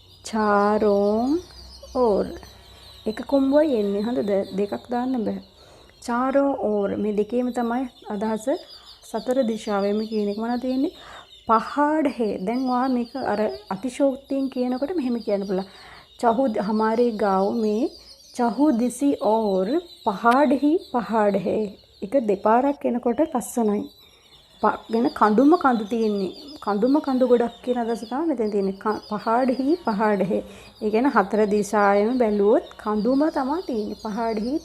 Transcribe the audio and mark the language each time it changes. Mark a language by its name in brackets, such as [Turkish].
[Hindi] चारों ओर [Sinhala] එක කොම්බුවයි එන්නේ. හරිද? දෙකක් දාන්න බෑ. [Hindi] चारों ओर [Sinhala] මේ දෙකේම තමයි අදහස සතර දිශාවෙම කියන එක මොනවද තියෙන්නේ? [Hindi] पहाड़ है [Sinhala] දැන් ඔයා මේක අර අතිශෝක්තියෙන් කියනකොට මෙහෙම කියන්න පුළුවන්. [Hindi] हमारे गांव में चहुदिशी और पहाड़ ही पहाड़ है. [Sinhala] එක දෙපාරක් එනකොට ලස්සනයි. ගැන කඳුම කඳු තියෙන්නේ. කඳුම කඳු ගොඩක් කියන අදහස තමයි මෙතන තියෙන්නේ. [Hindi] पहाड़ ही पहाड़ है. [Sinhala] ඒ කියන්නේ හතර දිශාවෙම බැලුවොත් කඳුම තමයි තියෙන්නේ.